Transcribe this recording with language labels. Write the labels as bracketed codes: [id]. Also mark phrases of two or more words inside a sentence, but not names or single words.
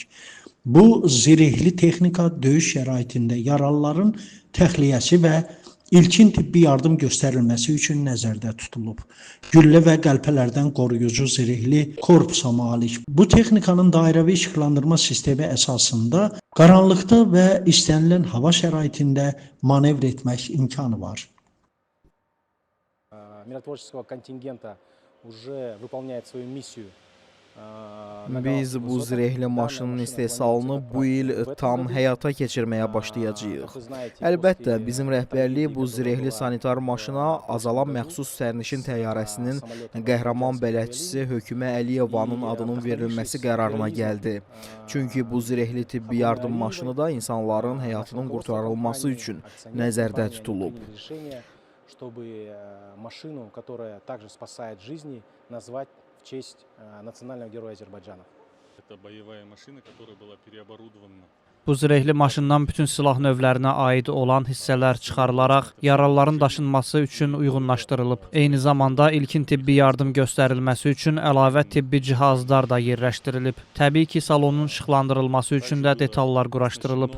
[az] Bu zirehli texnika döyüş şəraitində yaralıların təxliyəsi və ilkin tibbi yardım göstərilməsi üçün nəzərdə tutulub. Güllə və qəlpələrdən qoruyucu zirehli korpusa malik. Bu texnikanın dairəvi işıqlandırma sistemi əsasında qaranlıqda və istənilən hava şəraitində manevr etmək imkanı var. [ru] Миротворческого контингента уже выполняет свою миссию. [az] Biz bu zirehli maşının istehsalını bu il tam həyata keçirməyə başlayacağıq. Əlbəttə, bizim rəhbərlik bu zirehli sanitar maşına azalan məxsus sərnişin təyyarəsinin qəhrəman bələdçisi Hökümə Əliyevanın adının verilməsi qərarına gəldi. Çünki bu zirehli tibbi yardım maşını da insanların həyatının qurtarılması üçün nəzərdə tutulub. [ru] Чтобы машину, которая также спасает жизни, назвать в честь национального героя Азербайджана. Это боевая машина, которая была переоборудована. [az] Bu zirehli maşından bütün silah növlərinə aid olan hissələr çıxarılaraq yaralıların daşınması üçün uyğunlaşdırılıb. Eyni zamanda ilkin tibbi yardım göstərilməsi üçün əlavə tibbi cihazlar da yerləşdirilib. Təbii ki, salonun işıqlandırılması üçün də detallar quraşdırılıb.